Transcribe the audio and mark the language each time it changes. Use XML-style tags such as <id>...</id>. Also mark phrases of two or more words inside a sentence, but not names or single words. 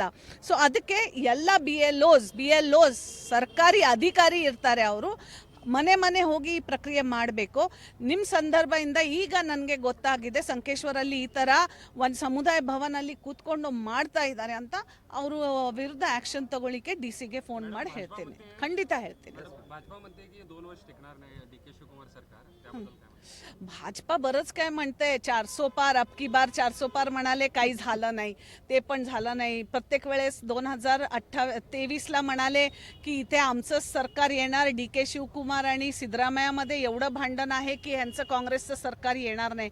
<kn>ಸೊ ಅದಕ್ಕೆ ಎಲ್ಲ BLOs ಸರ್ಕಾರಿ ಅಧಿಕಾರಿ ಇರ್ತಾರೆ, ಅವರು ಮನೆ ಮನೆ ಹೋಗಿ ಈ ಪ್ರಕ್ರಿಯೆ ಮಾಡಬೇಕು. ನಿಮ್ಮ ಸಂದರ್ಭದಿಂದ ಈಗ ನನಗೆ ಗೊತ್ತಾಗಿದೆ ಸಂಕೇಶ್ವರಲ್ಲಿ ಈ ಥರ ಒಂದು ಸಮುದಾಯ ಭವನಲ್ಲಿ ಕೂತ್ಕೊಂಡು ಮಾಡ್ತಾ ಇದ್ದಾರೆ ಅಂತ. ಅವರು ವಿರುದ್ಧ ಆ್ಯಕ್ಷನ್ ತಗೊಳ್ಳಿಕ್ಕೆ DCಗೆ ಫೋನ್ ಮಾಡಿ ಹೇಳ್ತೀನಿ, ಖಂಡಿತ ಹೇಳ್ತೀನಿ.</kn> <mr>भाजपा म्हणते की 2 वर्ष टिकणार नाही DK शिवकुमार सरकार, त्याबद्दल काय? भाजपा बरंच काय म्हणते,</mr> <hi>400 पार अब की बार 400 पार</hi> <mr>म्हणाले, काही झालं नाही, ते पण झालं नाही. प्रत्येक वेळेस 2023ला म्हणाले की इथे आमचंच सरकार येणार, DK शिवकुमार आणि सिद्धरामय्यामध्ये एवढं भांडण आहे की ह्यांचं काँग्रेसचं सरकार येणार नाही.</mr>